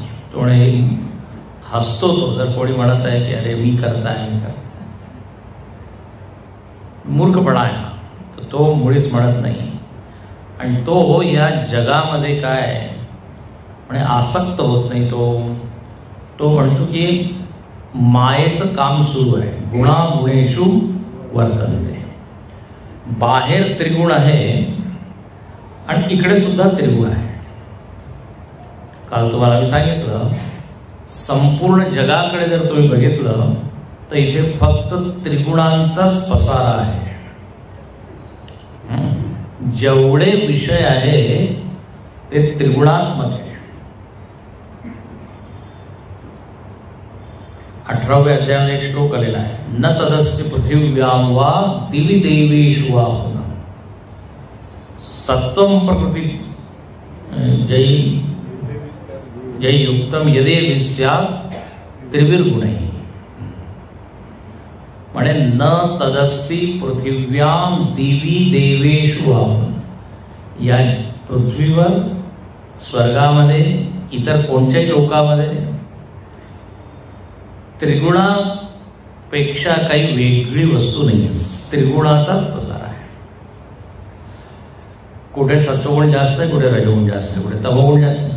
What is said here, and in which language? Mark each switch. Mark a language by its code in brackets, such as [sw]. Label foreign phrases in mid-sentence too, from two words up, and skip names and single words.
[mr] तो हसतो तो जर कोणी म्हणत आहे की अरे मी करता आहे, मी करता. मूर्खपणा आहे तर तो मुळीच म्हणत नाही. आणि तो या जगामध्ये काय म्हणजे आसक्त होत नाही. तो म्हणतो की मायेचं काम सुरू आहे. [sa] गुणा गुणेषु वर्तन्ते. [mr] बाहेर त्रिगुण आहे आणि इकडे सुद्धा त्रिगुण आहे. काल तुम्हाला मी सांगितलं संपूर्ण जगाकडे जर तुम्ही बघितलं तर इथे फक्त त्रिगुणांचाच पसारा आहे. जेवढे विषय आहे ते त्रिगुणात्मक आहे. 18व्या अध्यायात एक श्लोक आलेला आहे, [sa] न तदस्य पृथिव्यां वा दिवि देवेषु वा सत्वं प्रकृती जय युक्तम यदे विस्यात् त्रिविर्गुणैः. म्हणे न तदस्ति पृथिव्यां दिवि देवेषु वा. [mr] या पृथ्वीवर, स्वर्गामध्ये, इतर कोणत्याही लोकामध्ये त्रिगुणापेक्षा काही वेगळी वस्तू नाही. त्रिगुणाचाच प्रसार आहे. कुठे सत्वगुण जास्त आहे, कुठे रजोगुण जास्त आहे, कुठे तमोगुण जास्त आहे.